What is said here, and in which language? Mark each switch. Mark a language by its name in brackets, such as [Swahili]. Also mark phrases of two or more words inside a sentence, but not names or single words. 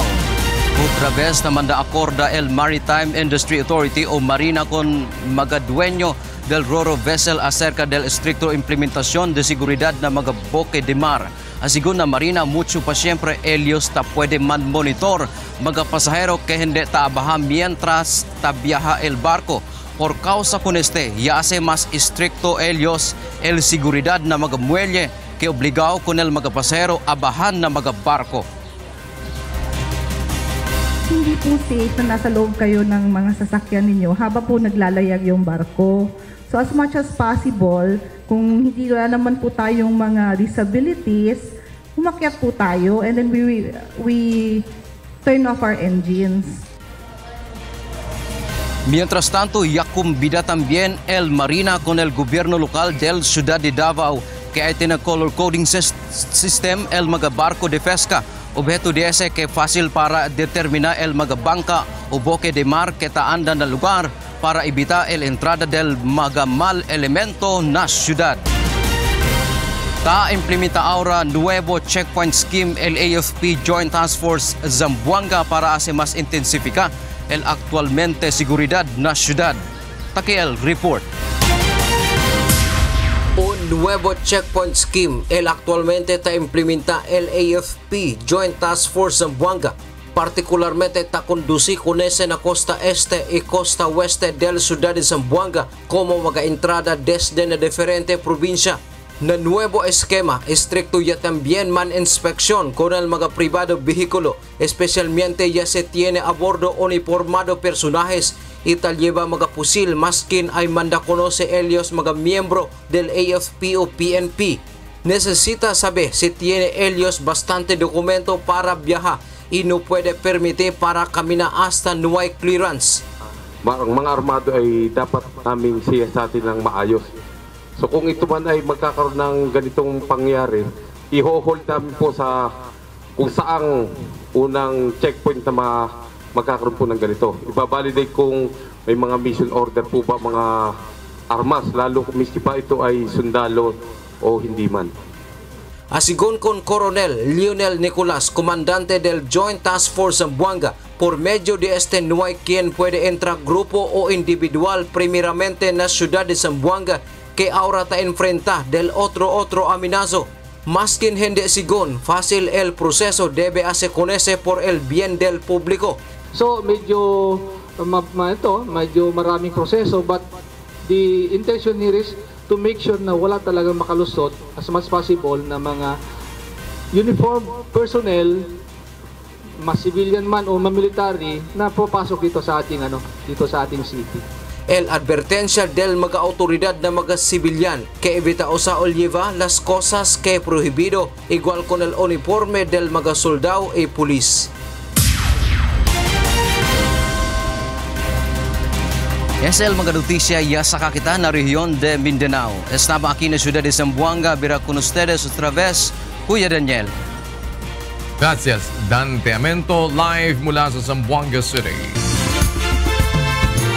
[Chavacano] Otra vez naman da acorda el Maritime Industry Authority o Marina con mga dueño del Roro vessel acerca del estricto implementación de seguridad na mga boque de mar. Asigun na Marina mucho pa siempre ellos ta puede man monitor mga pasahero que hindi ta abaha mientras ta viaja el barco. Por causa con este, ya hace más estricto ellos el seguridad na mga muelle que obligado con el mga pasahero abahan na mga barko. [Filipino] Hindi po safe na nasa loob kayo ng mga sasakyan ninyo habang po naglalayag yung barko. [English] So as much as possible, [Filipino] kung hindi wala naman po tayong mga disabilities, umakyat po tayo [English] and then we turn off our engines. [Chavacano] Mientras tanto, ya cumbida también el Marina con el gobierno local del Ciudad de Davao que hay tiene color coding system el mga barco de pesca. Objeto de ese que fácil para determinar el mga bangka o boque de mar que taanda na lugar para evitar el entrada del mga mal elemento na ciudad. Ta implementa ahora nuevo checkpoint scheme el AFP Joint Task Force Zamboanga para hacer más intensificar el actualmente seguridad na ciudad. Takiel report. Un nuevo checkpoint scheme el actualmente ta implementa el AFP Joint Task Force Zamboanga, particularmente ta conduci con ese na costa este y costa oeste del ciudad de Zamboanga como mga entrada desde na diferente provincia. Na nuevo esquema, estricto ya también man inspección con el mga privado vehículo, especialmente ya se tiene a bordo uniformado personajes y tal lleva mga pusil maskin ay manda conoce ellos mga miembro del AFP o PNP. Necesita saber si tiene ellos bastante documento para viajar y no puede permitir para caminar hasta no hay clearance. [Filipino] Ang mga armado ay dapat naming siyasatin ng maayos. So kung ito man ay magkakaroon ng ganitong pangyari, i-hold namin po sa kung saang unang checkpoint na magkakaroon po ng ganito. Ibabalidate kung may mga mission order po ba mga armas, lalo kung miski pa ito ay sundalo o hindi man. [Chavacano] Asigon con Coronel Lionel Nicolas, comandante del Joint Task Force Zamboanga, por medio de este no hay quien puede entrar grupo o individual primeramente en la ciudad de Zamboanga que ahora ta enfrenta del otro amenazo. Maskin hindi sigon, fácil el proceso debe hacer con ese por el bien del público. [Filipino] So medyo medyo maraming proseso, [English] but the intention here is to make sure [Filipino] na wala talagang makalusot [English] as much possible na mga uniform personnel, mas civilian man o military [Filipino] na papasok dito sa ating [English] city. [Chavacano] El advertencia del mga autoridad na mga civilian que evita o sa oliva las cosas que prohibido igual con el uniforme del mga soldado y pulis. Es el mga noticia ya sa kakita na rehiyon de Mindanao. Estaba aquí na ciudad de Zamboanga, bira con ustedes otra vez, Kuya Daniel. Gracias, [Filipino] Dante Amento, live mula sa Zamboanga City.